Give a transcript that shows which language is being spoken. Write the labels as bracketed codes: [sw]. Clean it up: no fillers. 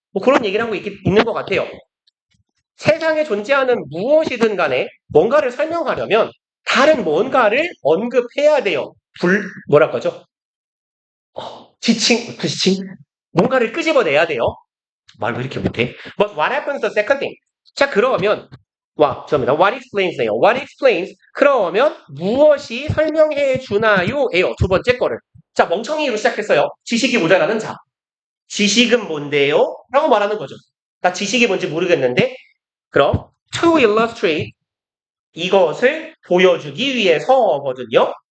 [ko] 그런 얘기를 하고 있는 것 같아요. 세상에 존재하는 무엇이든 간에 뭔가를 설명하려면 다른 뭔가를 언급해야 돼요. 뭐랄까죠? 지칭? 뭔가를 끄집어내야 돼요. 말 왜 이렇게 못해? [en] But what happens the second thing? [ko] 자, 그러면 죄송합니다. [en] What explains네요. What explains? [ko] 그러면 무엇이 설명해 주나요? 예요. 두 번째 거를. 자, 멍청이로 시작했어요. 지식이 모자라는 자. 지식은 뭔데요? 라고 말하는 거죠. 나 지식이 뭔지 모르겠는데 그럼 [en] to illustrate [ko] 이것을 보여주기 위해서거든요.